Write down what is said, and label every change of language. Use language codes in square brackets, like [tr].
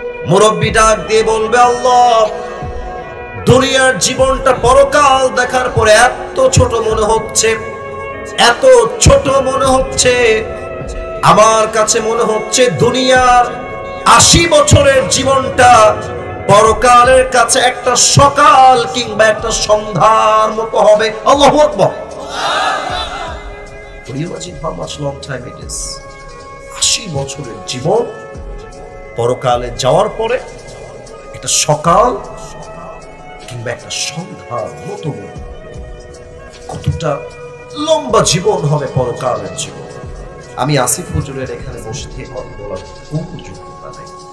[bn] মুরব্বী ডাক দিয়ে বলবে, আল্লাহ, দুনিয়ার জীবনটা পরকাল দেখার পরে এত ছোট মনে হচ্ছে, এত ছোট মনে হচ্ছে। আমার কাছে মনে হচ্ছে দুনিয়ার 80 বছরের জীবনটা পরকালের কাছে একটা সকাল কিংবা একটা সন্ধ্যার মতো হবে। [ar] আল্লাহু আকবার। [en] Could you imagine how much long time it is? [bn] 80 বছরের জীবন পরকালে যাওয়ার পরে একটা সকাল কিংবা একটা সন্ধ্যার মতো, কতটা লম্বা জীবন হবে পরকালের জীবন। আমি আসিফ হুজুরের এখানে বসে থেকে কথা বলার কোনো যোগ্যতা নেই।